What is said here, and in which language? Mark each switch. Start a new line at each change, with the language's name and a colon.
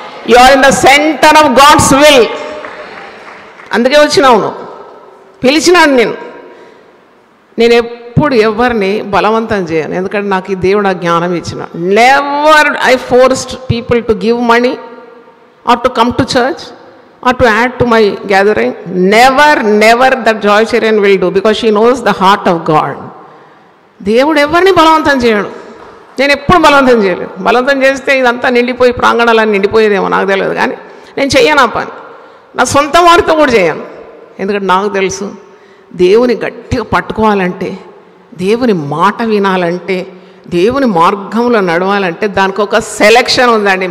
English: You are in the centre of God's will.
Telugu: అందుకే వచ్చినావు నువ్వు. పిలిచినాడు నేను ఎప్పుడు ఎవరిని బలవంతం చేయను, ఎందుకంటే నాకు ఈ దేవుడు ఆ జ్ఞానం ఇచ్చిన.
English: Never I forced people to give money or to come to church or to add to my gathering. Never that Joy Cherian will do, because she knows the heart of God.
Telugu: దేవుడు ఎవరిని బలవంతం చేయడు. నేను ఎప్పుడు బలవంతం చేయలేదు. బలవంతం చేస్తే ఇదంతా నిండిపోయి ప్రాంగణాలన్నీ నిండిపోయేదేమో నాకు తెలియదు, కానీ నేను చెయ్యను ఆ పని. నా సొంత వారితో కూడా చేయను. ఎందుకంటే నాకు తెలుసు, దేవుని గట్టిగా పట్టుకోవాలంటే, దేవుని మాట వినాలంటే, దేవుని మార్గంలో నడవాలంటే దానికి ఒక సెలెక్షన్ ఉందండి.